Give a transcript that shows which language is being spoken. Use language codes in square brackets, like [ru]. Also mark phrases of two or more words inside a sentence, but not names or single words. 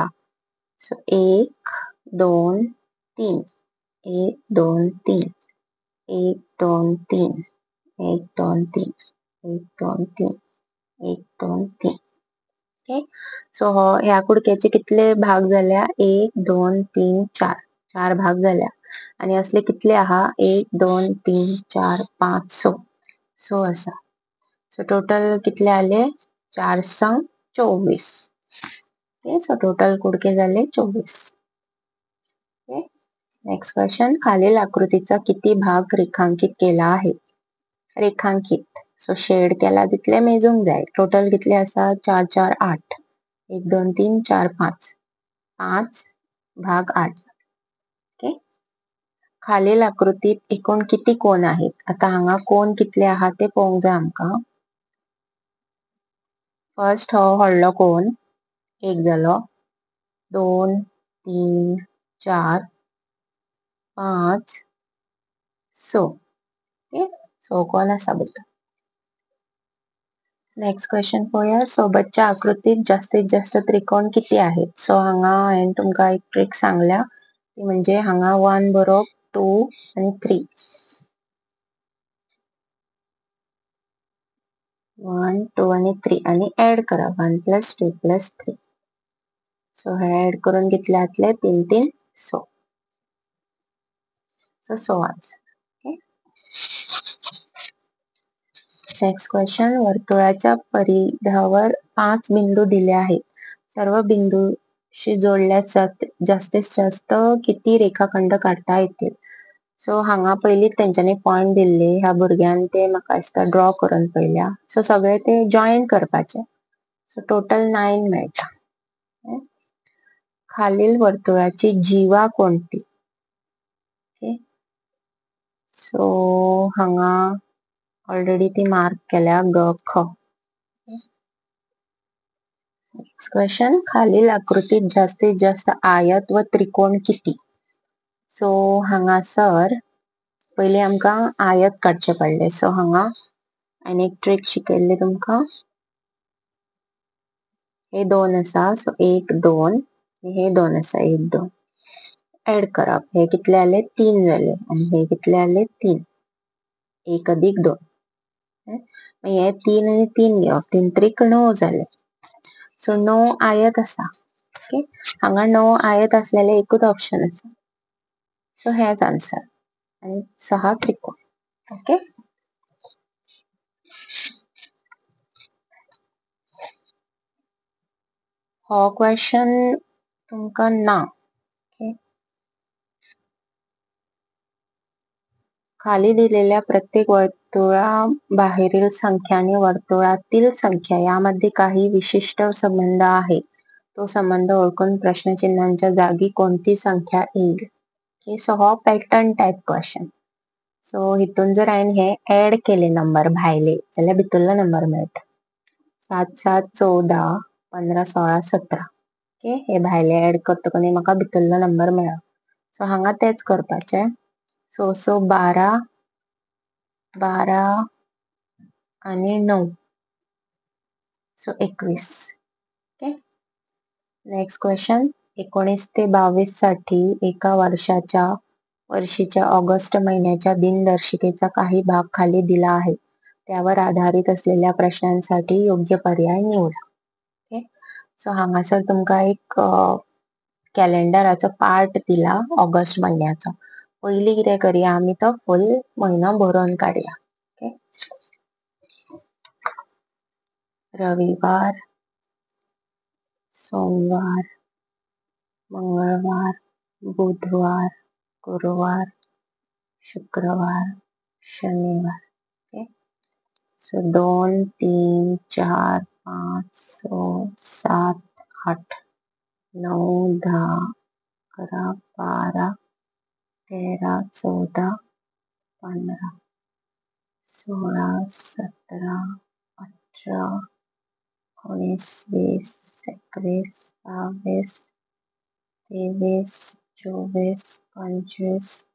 [kok] सो 1 2 3 1 2 3 1 2 3 1 2 3 1 2 3 1 2 3. ओके, सो ह्या कुडक्याचे कितले भाग झाल्या, 1 2 3 4 4 भाग झाल्या. आणि असले कितले आहा, 1 2 3 4 5 6 आसा. [en] so total [kok] कितले आले, 4 6 24. [en] okay, so total [kok] कुडके झाले 24. [en] okay, next question. [mr] खालील आकृतीचा किती भाग रेखांकित केला आहे. रेखांकित, [en] so shade [kok] केला तितले मेजूंक जाय. टोटल कितले आसा, 4 4 8 1 2 3 4 5 5 भाग 8. ओके, [mr] खालील आकृतीत एकूण किती कोण आहेत. [kok] आता हांगा कोण कितले आहात ते पळोवंक जाय आमकां. फर्स्ट हो व्हडलो कोण 1 जालो, 2 3 4 5 6. ओके, 6 कोण आसा भितर. [en] next question [kok] पळोवया. [mr] सोबतच्या आकृतीत जास्तीत जास्त त्रिकोण किती आहेत. [kok] सो हांगा हांवें तुमकां एक ट्रिक सांगल्या, ती म्हणजे हांगा 1 बरोवप, 2 आणि 3. 1 2 आणि 3 आणि ऍड करा 1 + 2 + 3. सो हे ऍड करून कितले जातले, 3 3 6. सो 6 आन्सर. [en] okay, next question. [mr] वर्तुळाच्या परिघावर 5 बिंदू दिले आहेत. सर्व बिंदूशी जोडल्यास जास्तीत जास्त किती रेखाखंड काढता येतील. [kok] सो हांगा पयलीच तेंच्यांनी पॉइंट दिल्ले, ह्या भुरग्यान ते म्हाका दिसता ड्रॉ करून पयल्या. सो सगळे ते जॉइन करपाचे. सो टोटल 9 मेळटा. [mr] खालील वर्तुळाची जीवा कोणती. [en] okay, so [kok] हांगा ऑलरेडी ती मार्क केल्या, ग ख. [en] next question. [mr] खालील आकृतीत जास्तीत जास्त आयत व त्रिकोण किती. [kok] सो हांगासर पहिले आमकां आयत काडचे पडले. सो हांगा आनी एक ट्रिक शिकयल्ली तुमकां. हे 2 आसा, सो 1 2 हे 2 आसा, 1 2 ऍड करप. हे कितले जाले, 3 जाले. आणि हे कितले जाले, 3. 1 + 2. हे 3 आणि 3 घेवप, 3 त्रिक 9 जाले. सो 9 आयत आसा. ओके, हांगा 9 आयत असलेले एकूच ऑप्शन आसा. सो हेच आन्सर. आणि 6 त्रिकोण. ओके. हो क्वेश्चन तुमका ना. ओके. [mr] खाली दिलेल्या प्रत्येक वर्तुळाबाहेरील संख्या आणि वर्तुळातील संख्या यामध्ये काही विशिष्ट संबंध आहे. तो संबंध ओळखून प्रश्नचिन्हांच्या जागी कोणती संख्या येईल. ओके. [kok] सो हो [en] pattern type question. [kok] सो हितून जर हांवें हे ऍड केले नंबर भायले जाल्यार भितरलो नंबर मेळटा. 7 7 14 15 16 17. ओके. हे भायले ऍड करतकच म्हाका भितरलो नंबर मेळ्ळो. सो हांगा तेच करपाचे. सो 12 12 आणि 9 सो 21. ओके. [en] next question [mr] 19 ते 22 साठी एका वर्षीच्या ऑगस्ट महिन्याच्या दिनदर्शिकेचा काही भाग खाली दिला आहे. त्यावर आधारित असलेल्या प्रश्नांसाठी योग्य पर्याय निवडा. ओके. [kok] सो हांगासर तुमका एक कॅलेंडराचो पार्ट दिला ऑगस्ट महिन्याचा. पहिली कितें करूया आमी तो फुल म्हयनो बरोवन काडया. ओके. [mr] रविवार, सोमवार, मंगळवार, बुधवार, गुरुवार, शुक्रवार, शनिवार. [en] okay. so [kok] 2 3 4 5 6 7 8 9 10 11 12 13 14 15 16 17 18 19 20 21 22 23 24 25